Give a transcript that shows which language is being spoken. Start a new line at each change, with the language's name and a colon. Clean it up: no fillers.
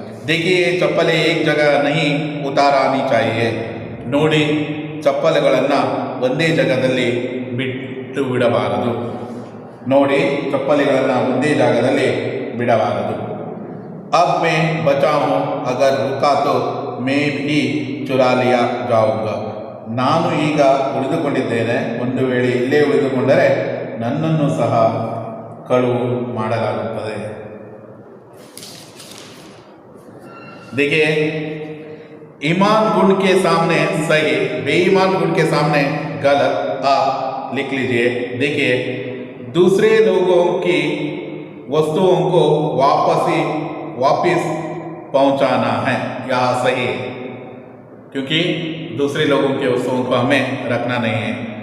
Hindi: देखिए चप्पलें एक जगह नहीं उतारानी चाहिए।
Kannada: ನೋಡಿ, ಚಪ್ಪಲಿಗಳನ್ನು ಒಂದೇ ಜಾಗದಲ್ಲಿ ಬಿಟ್ಟು ಬಿಡಬಾರದು। ನೋಡಿ, ಚಪ್ಪಲಿಗಳನ್ನು ಒಂದೇ ಜಾಗದಲ್ಲಿ ಬಿಡಬಾರದು।
Hindi: अब मैं बचा हूँ, अगर रुका तो मैं भी चुरा लिया जाऊंगा।
Kannada: ನಾನು ಈಗ ಉಳಿದುಕೊಂಡಿದ್ದೇನೆ, ಒಂದು ವೇಳೆ ಇಲ್ಲೇ ಉಳಿದುಕೊಂಡರೆ ನನ್ನನ್ನು ಸಹ ಕಳುವು ಮಾಡಲಾಗುತ್ತದೆ।
Hindi: देखिए, ईमान गुण के सामने सही, बेईमान गुण के सामने गलत, आप लिख लीजिए। देखिए, दूसरे लोगों की वस्तुओं को वापस पहुंचाना है, यह सही है, क्योंकि दूसरे लोगों के वस्तुओं को हमें रखना नहीं है।